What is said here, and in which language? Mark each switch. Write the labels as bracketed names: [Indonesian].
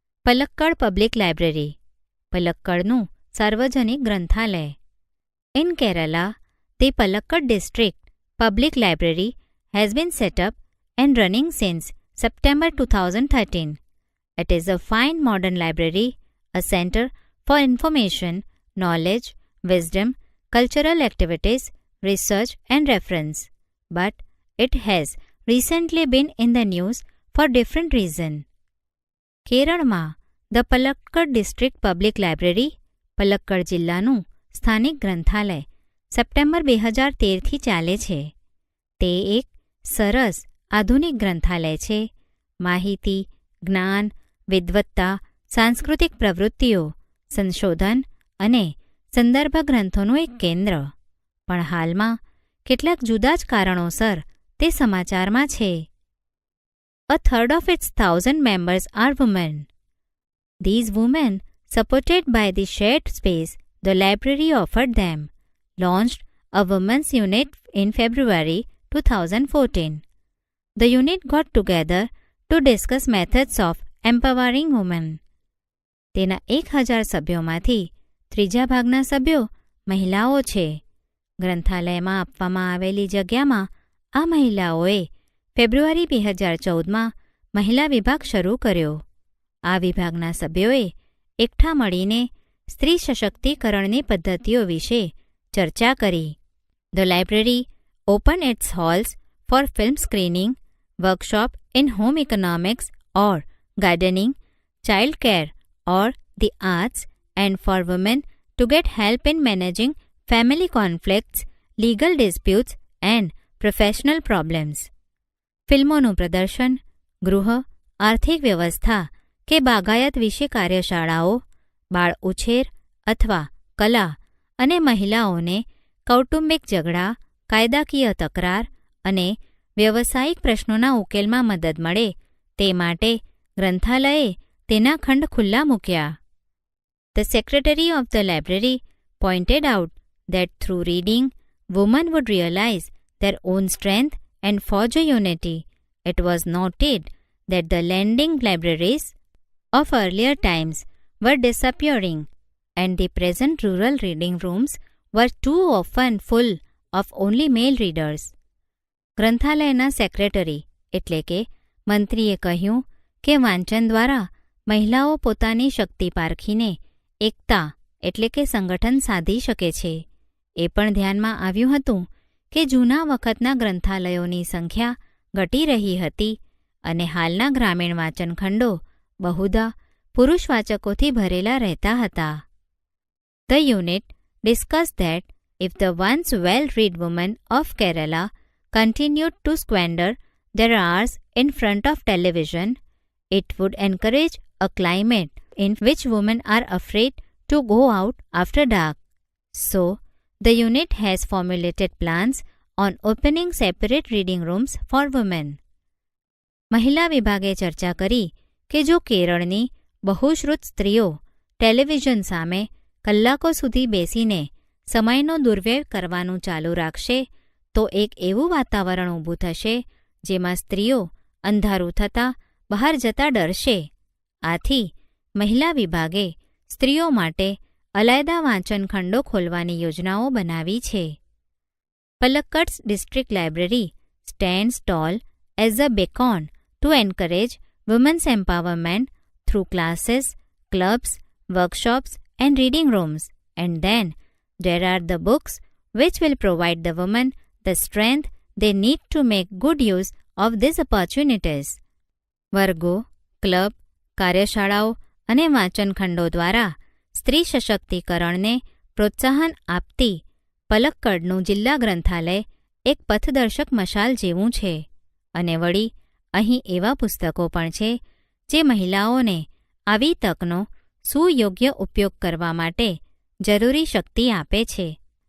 [Gujarati] Palakkad public library, પલક્કડનું સાર્વજનિક ગ્રંથાલય. [English] In Kerala, the Palakkad district public library has been set up and running since September 2013. It is a fine modern library, a center for information, knowledge, wisdom, cultural activities, research and reference. But it has recently been in the news for different reasons. [Gujarati] કેરળમાં the Palakkad district public library, Palakkad જિલ્લાનું સ્થાનિક ગ્રંથાલય September 2013થી ચાલે છે. તે એક સરસ આધુનિક ગ્રંથાલય છે. માહિતી, જ્ઞાન, વિદ્વત્તા, સાંસ્કૃતિક પ્રવૃત્તિઓ, સંશોધન અને સંદર્ભ ગ્રંથોનું એક કેન્દ્ર. પણ હાલમાં કેટલાક જુદા જ કારણોસર તે સમાચારમાં છે. [English] A third of its 1,000 members are women. These women, supported by the shared space the library offered them, launched a women's unit in February 2014. The unit got together to discuss methods of empowering women. [Gujarati] તેના 1,000 સભ્યોમાંથી ત્રીજા ભાગના સભ્યો મહિલાઓ છે. ગ્રંથાલયમાં આપવામાં આવેલી જગ્યામાં આ મહિલાઓએ ફેબ્રુઆરી 2014માં મહિલા વિભાગ શરૂ કર્યો. આ વિભાગના સભ્યોએ એકઠા મળીને સ્ત્રી સશક્તિકરણની પદ્ધતિઓ વિશે ચર્ચા કરી. [English] The library opened its halls for film screening, workshop in home economics or gardening, child care or the arts, and for women to get help in managing family conflicts, legal disputes and professional problems. [Gujarati] ફિલ્મોનું પ્રદર્શન, ગૃહ, આર્થિક વ્યવસ્થા કે બાગાયત વિશે કાર્યશાળાઓ, બાળ ઉછેર અથવા કલા અને મહિલાઓને કૌટુંબિક ઝઘડા, કાયદાકીય તકરાર અને વ્યવસાયિક પ્રશ્નોના ઉકેલમાં મદદ મળે તે માટે ગ્રંથાલયે તેના ખંડ ખુલ્લા મૂક્યા. [English] The secretary of the library pointed out that through reading, women would realize their own strength and forge a unity. It was noted that the lending libraries of earlier times were disappearing and the present rural reading rooms were too often full of only male readers. [Gujarati] ગ્રંથાલયના secretary એટલે કે મંત્રીએ કહ્યું કે વાંચન દ્વારા મહિલાઓ પોતાની શક્તિ પારખીને એકતા એટલે કે સંગઠન સાધી શકે છે. એ પણ ધ્યાનમાં આવ્યું હતું કે જૂના વખતના ગ્રંથાલયોની સંખ્યા ઘટી રહી હતી અને હાલના ગ્રામીણ વાંચનખંડો બહુધા પુરુષ વાચકોથી ભરેલા રહેતા હતા. [English] The unit discussed that if the once well-read women of Kerala continued to squander their hours in front of television, it would encourage a climate in which women are afraid to go out after dark. So, the unit has formulated plans on opening separate reading rooms for women. [Gujarati] મહિલા વિભાગે ચર્ચા કરી કે જો કેરળની બહુશ્રુત સ્ત્રીઓ television સામે કલાકો સુધી બેસીને સમયનો દુર્વ્યય કરવાનું ચાલુ રાખશે તો એક એવું વાતાવરણ ઊભું થશે જેમાં સ્ત્રીઓ અંધારું થતાં બહાર જતા ડરશે. આથી મહિલા વિભાગે સ્ત્રીઓ માટે અલાયદા વાંચનખંડો ખોલવાની યોજનાઓ બનાવી છે. [English] Palakkad's district library stands tall as a beacon to encourage women's empowerment through classes, clubs, workshops and reading rooms. And then there are the books which will provide the women the strength they need to make good use of these opportunities. [Gujarati] વર્ગો, club, કાર્યશાળાઓ અને વાંચનખંડો દ્વારા સ્ત્રી સશક્તિકરણને પ્રોત્સાહન આપતી પલક્કડનું જિલ્લા ગ્રંથાલય એક પથદર્શક મશાલ જેવું છે. અને વળી અહીં એવા પુસ્તકો પણ છે જે મહિલાઓને આવી તકનો સુયોગ્ય ઉપયોગ કરવા માટે જરૂરી શક્તિ આપે છે.